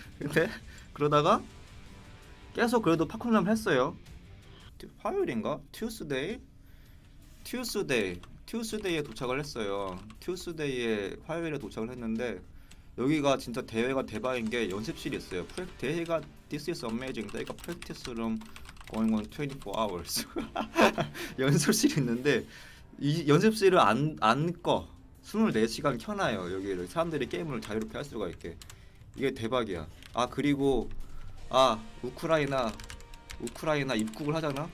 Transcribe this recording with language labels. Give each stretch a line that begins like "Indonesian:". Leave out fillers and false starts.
Korean: 근데 그러다가 계속 그래도 파쿠람 했어요. 화요일인가? 튜스데이에 도착을 했어요. 튜스데이에 화요일에 도착을 했는데 여기가 진짜 대회가 대박인 게 연습실이 있어요.
English: 대회가 This is amazing. 대회가 practice room going on 24 hours.
Korean: 연습실이 있는데 이 연습실을 안 꺼. 24시간 켜놔요. 여기를 사람들이 게임을 자유롭게 할 수가 있게. 이게 대박이야. 그리고 우크라이나 입국을 하잖아.